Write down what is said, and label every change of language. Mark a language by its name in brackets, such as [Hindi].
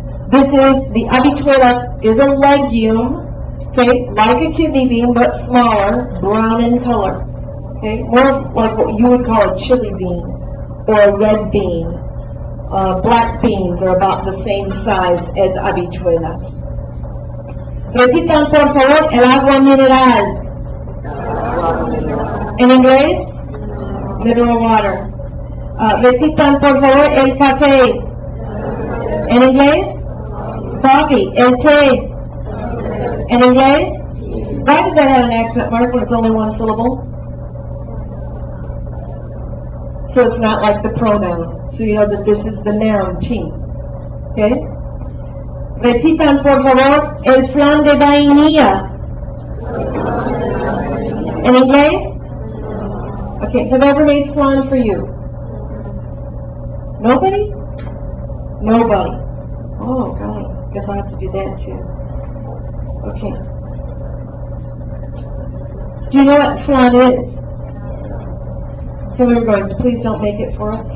[English] This is, the habichuela is a legume, okay, like a kidney bean but smaller, brown in color, okay, more like what you would call a chili bean or a red bean. Black beans are about the same size as habichuelas. [Spanish] Repitan por favor el agua mineral. [English] In English, mineral water. [Spanish] Repitan por favor el café. [English] In English, coffee. [Spanish] El té. [English] In English, why does that have an accent mark when it's only one syllable? So it's not like the pronoun. So you know that this is the noun, team. Okay? [Spanish] Repitan, por favor, el flan de vainilla. [English] In inglés? Okay, have I ever made flan for you? Nobody? Nobody. Oh, golly. Guess I'll have to do that too. Okay. Do you know what flan is? So we were going, please don't make it for us.